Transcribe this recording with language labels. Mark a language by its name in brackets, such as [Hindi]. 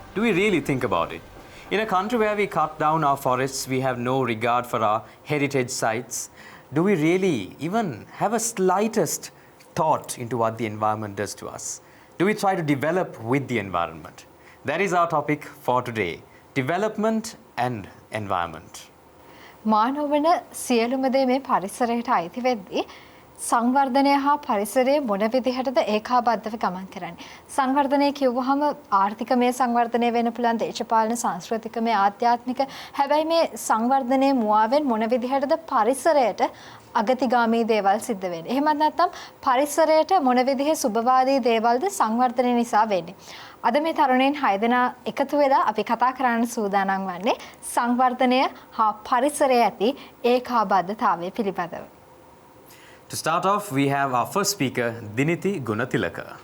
[English] Do we really think about it? In a country where we cut down our forests, we have no regard for our heritage sites. Do we really even have a slightest thought into what the environment does to us? Do we try to develop with the environment? That is our topic for today, development and environment. [Sinhala] මානවන සියලුම දේ මේ පරිසරයට අයිති වෙද්දී සංවර්ධනය හා පරිසරයේ මොන විදිහටද ඒකාබද්ධව ගමන් කරන්නේ. සංවර්ධනය කිව්වහම ආර්ථිකමය සංවර්ධනය වෙන්න පුළුවන්, දේශපාලන, සංස්කෘතිකමය, ආධ්‍යාත්මික. හැබැයි මේ සංවර්ධනයේ මුවාවෙන් මොන විදිහටද පරිසරයට අගතිගාමී දේවල් සිද්ධ වෙන්නේ. එහෙමත් නැත්නම් පරිසරයට මොන විදිහේ සුබවාදී දේවල්ද සංවර්ධනය නිසා වෙන්නේ. අද මේ තරුණයන් 6 දෙනා එකතු වෙලා අපි කතා කරන්න සූදානම් වන්නේ සංවර්ධනය හා පරිසරය ඇති ඒකාබද්ධතාවය පිළිබඳව. [English] To start off, we have our first speaker, Diniti Gunatilaka.